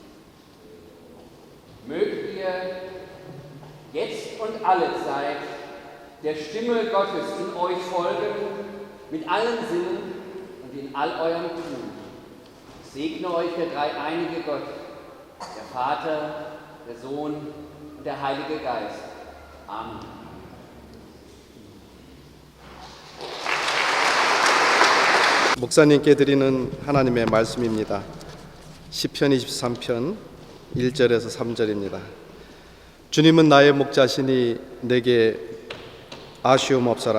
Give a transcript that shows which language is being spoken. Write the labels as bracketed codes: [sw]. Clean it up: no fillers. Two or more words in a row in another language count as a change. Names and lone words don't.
[de] Mögt ihr jetzt und allezeit der Stimme Gottes in euch folgen, mit allen Sinnen und in all eurem Tun. Ich segne euch der dreieinige Gott, der Vater, der Sohn und der Heilige Geist. Amen. [ko] 목사님께 드리는 하나님의 말씀입니다. 시편 23편 1절에서 3절입니다. 주님은 나의 목자시니 내게 아쉬움 없어라.